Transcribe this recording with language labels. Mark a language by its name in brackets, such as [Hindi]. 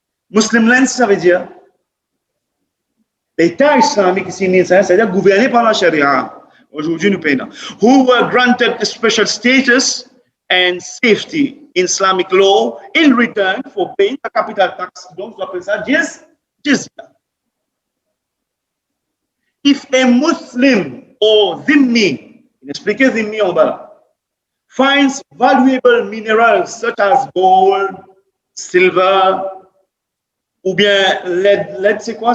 [English] Muslim lands, [French] ça veut dire l'État islamique ici, c'est-à-dire gouverné par la charia. Aujourd'hui, nous payons. [English] Who were granted a special status and safety in Islamic law in return for paying the capital tax. [French] Donc, on appelle ça jizya. [English] If a Muslim or Zimmi, [French] il explique Zimmi en bas, [English] finds valuable minerals such as gold, silver, [French] ou bien [English] lead [French] c'est quoi?